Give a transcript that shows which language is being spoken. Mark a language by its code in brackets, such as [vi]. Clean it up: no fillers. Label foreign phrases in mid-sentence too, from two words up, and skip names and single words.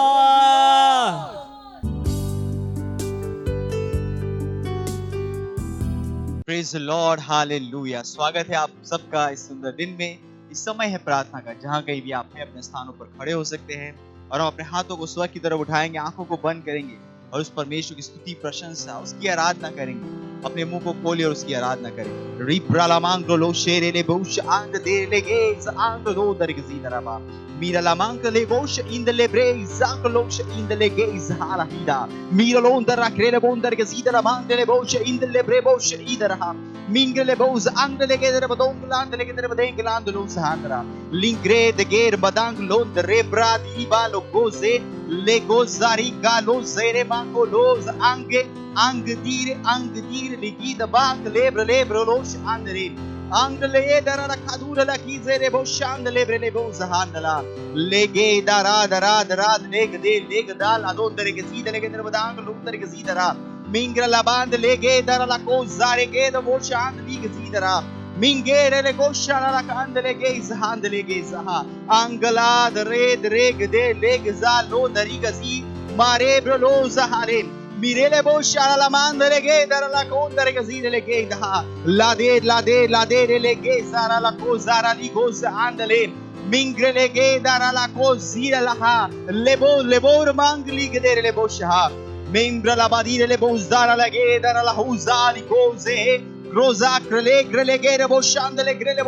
[en] Praise the Lord, hallelujah. [hi] स्वागत है आप सबका इस सुंदर दिन में। इस समय है प्रार्थना का, जहाँ कहीं भी आप अपने स्थानों पर खड़े हो सकते हैं और हम अपने हाथों को स्वर्ग की तरफ उठाएंगे, आंखों को बंद करेंगे और उस परमेश्वर की स्तुति, प्रशंसा, उसकी आराधना करेंगे। अपने मुंह को खोलिए और उसकी आराधना करें। रिप्रालामांग्रो लो शेरेले बोश आंग देले गेज आंग दो दरगजी दराबा मीरा लामांग ले बोश इंदले ब्रेज आंग लोश इंदले गेज हालाहिदा मीरा लोंदर रखरेले बोंदर गजी दराबांग ले बोश इंदले ब्रे बोश इदरहा मिंगले बोज आंग ले गेदर बदोंगलांद ले गेदर बदेंगलांद लो सहांद्रा लिंग्रे द गेर बदांग लोंद रे ब्रादी बालो गोजे ले गोजारी गालो जेरे मांगो लोज आंगे अंग दीर लिखी दबांग लेब्र लेब्र लोश आंदरे अंग ले दरा रखा दूर लकी जेरे बो शांद लेब्रे ले बो जहानला लेगे दरा दरा दरा लेग दे लेग दाल अदोंदर के सीधे लेगे दर बदांग लोंदर के सीधरा मिंगरा लाबांद लेगे दरा लको जारे के द बो शांद लीग सीधरा मिंगेरे ले गोशाला ला कांद लेगे जहांद लेगे जहा अंगला दरे दरेग दे लेग जा लो दरी गजी मारे ब्रो जहारे मिरेले बो शाला ला मांदरे गे दर ला कोंदर के जीरे ले गे दहा ला दे रे ले गे सारा ला को जारा ली गो आंदले मिंगरे ले गे दर ला को जीरे ला हा लेबो मांग ली गे दे ले बो शहा मेंब्र ला बादी ले बो जारा ला गे दर ला हु जाली को जे रोजा ग्रले गे रे बो शांदले ग्रले